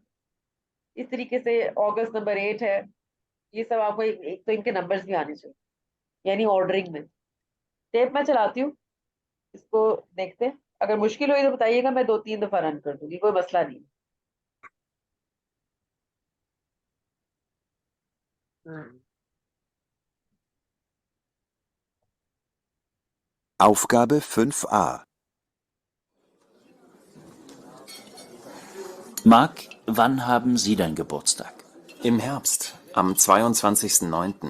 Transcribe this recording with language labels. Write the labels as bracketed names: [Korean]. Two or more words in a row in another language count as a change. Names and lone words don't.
[Hindi] इस तरीके से अगस्त नंबर 8 है। ये सब आपको एक तो इनके नंबर्स भी आने चाहिए, यानी ऑर्डरिंग में। टेप मैं चलाती हूँ, इसको देखते हैं। अगर मुश्किल हुई तो बताइएगा, मैं 2-3 दफा रन कर दूंगी, कोई मसला नहीं। हम्म। [German] Aufgabe 5a. Marc, wann haben Sie deinen Geburtstag? Im Herbst, am 22.09.